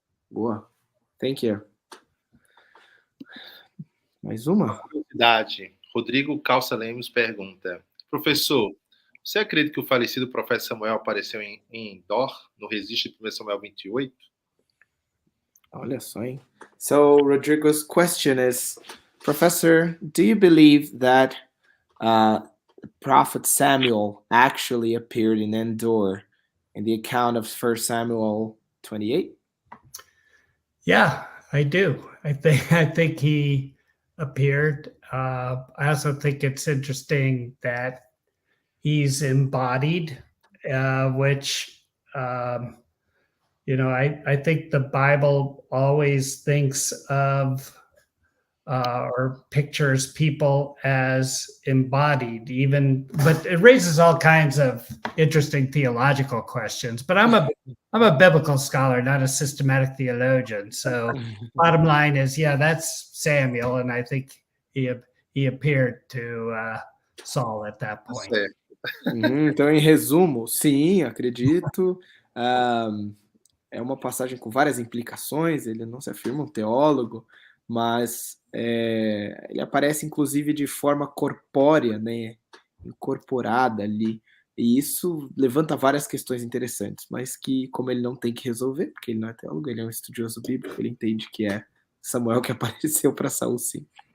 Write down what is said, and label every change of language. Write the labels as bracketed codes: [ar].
[en] Boa. Thank you. [pt] Mais uma? Curiosidade. Rodrigo Calça Lemos pergunta: professor, você acredita que o falecido profeta Samuel apareceu em Endor, no registro de 1 Samuel 28? Olha só, hein? [en] So, Rodrigo's question is, Professor, do you believe that Prophet Samuel actually appeared in Endor in the account of 1 Samuel 28? Yeah, I do. I think he appeared. I also think it's interesting that he's embodied, which, I think the Bible always thinks of or pictures people as embodied, but it raises all kinds of interesting theological questions. But I'm a biblical scholar, not a systematic theologian. So bottom line is, yeah, that's Samuel, and I think he appeared to Saul at that point. [pt] Então, em resumo, sim, acredito. é uma passagem com várias implicações, ele não se afirma um teólogo, mas ele aparece inclusive de forma corpórea, né, incorporada ali, e isso levanta várias questões interessantes, mas que, como ele não tem que resolver, porque ele não é teólogo, ele é um estudioso bíblico, ele entende que é Samuel que apareceu para Saul, sim.